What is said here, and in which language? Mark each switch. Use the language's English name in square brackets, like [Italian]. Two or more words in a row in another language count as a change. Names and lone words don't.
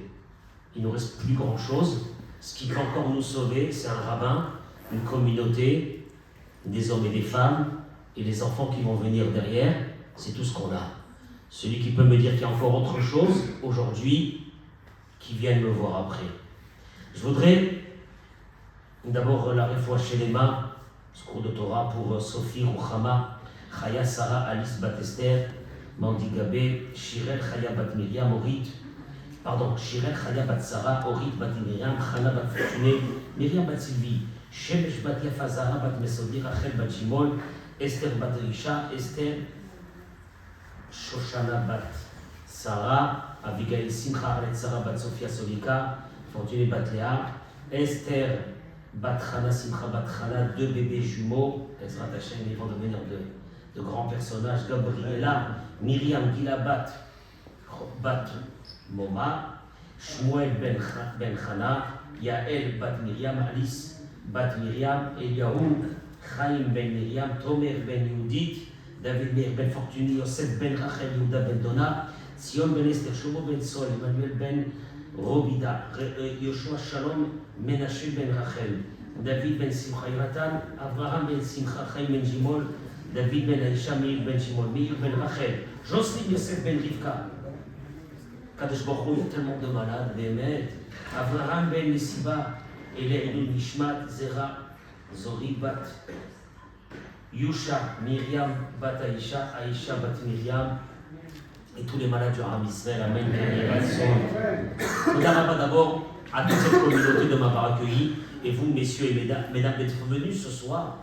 [French] Il ne nous reste plus grand-chose. Ce qui peut encore nous sauver, c'est un rabbin, une communauté, des hommes et des femmes, et les enfants qui vont venir derrière. C'est tout ce qu'on a. Celui qui peut me dire qu'il y a encore autre chose, aujourd'hui, qui vienne me voir après. Je voudrais d'abord la réfoua chez les mains, ce cours de Torah pour Sophie Rouchama, Chaya Sarah Alice Batester, Mandi Gabé, Shirel Chaya Bat Miriam, Shirel Chaya Bat Sarah, Orit Bat Miriam, Chana Bat Fortuné, Miriam Bat Sylvie, Shemesh Bat Yafa Zara Bat Mesodi, Rachel Bat Shimon, Esther Bat Risha, Esther Shoshana Bat Sarah, Abigail Simcha Aret Sarah Bat Sophia Solika, Fortuné Bat Léa, Esther Bat Chana Simcha Bat Chana, 2 bébés jumeaux, [Hebrew] Ezrat Hashem, [French] ils vont devenir de grands personnages, Gabriela, Myriam Gilabat Bat Moma, Shmuel Ben Chana, Yael Bat Miriam, Alice Bat Miriam, Eliaou, Chaim Ben Miriam, Tomer Ben Yudit, David Meir Ben Fortuny, Yosef Ben Rachel, Yehuda Ben Dona, Sion Ben Esther, Shomo Ben Sol, Emmanuel Ben Robida, Yoshua Shalom, Menashe Ben Rachel, David Ben Simcha Yonatan, Avraham Ben Simcha, Chaim Ben Jimol, David Ben Aïcha, Meir Ben Shimon, Meir Ben Rachel, Jocelyne Yosef Ben Rivka. [Hebrew] Kadosh Baruch Hu, [French] il y a tellement de malades, Bémet. Avraham Ben Nesiba, [Hebrew] Eleinu Nishmat, [French] Zera, Zori Bat, Yusha, Myriam Bat Aïcha, Aïcha Bat Myriam, et tous les malades du Ram Israël, Amen, d'abord à toute cette communauté de m'avoir accueilli, et vous, messieurs et mesdames, d'être venus ce soir.